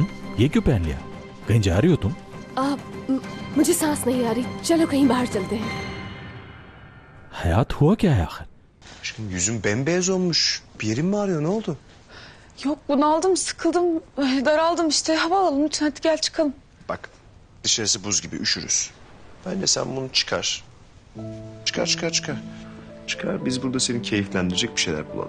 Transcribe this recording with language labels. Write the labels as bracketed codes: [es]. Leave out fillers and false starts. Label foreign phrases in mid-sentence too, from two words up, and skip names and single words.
[hi] ये क्यों पहन लिया? कहीं जा रही हो तुम? मुझे सांस नहीं आ रही, चलो कहीं बाहर चलते हैं। हयात, हुआ क्या है आखिर? [tr] Aşkım yüzün bembeyaz olmuş. Bir yerin mi ağrıyor, ne oldu? Yok, bunaldım, sıkıldım, daraldım işte. Hava alalım lütfen, hadi gel çıkalım. Bak dışarısı buz gibi, üşürüz. Bence sen bunu çıkar. Çıkar, biz burada seni keyiflendirecek bir şeyler bulalım.